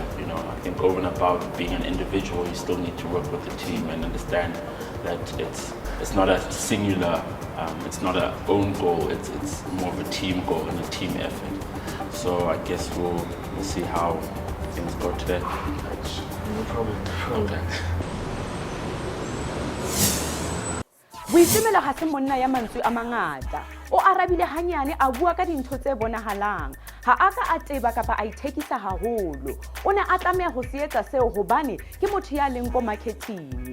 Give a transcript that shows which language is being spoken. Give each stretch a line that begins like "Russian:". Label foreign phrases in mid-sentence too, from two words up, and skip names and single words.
English: You know, I think over and above being an individual, you still need to work with the team and understand that it's not a singular, it's not an own goal. It's more of a team goal and a team effort. So I guess we'll see how things go today. No problem. Okay.
Southern Sotho: Boitumelo ha se monna ya mantswe a mangata. O arabile hanyane a bua ka dintho tse bonahalang. Ha aka a teba kapa a ithekisa haholo. O ne a tlameha ho se etsa seo hobane ke motho ya leng ko marketing.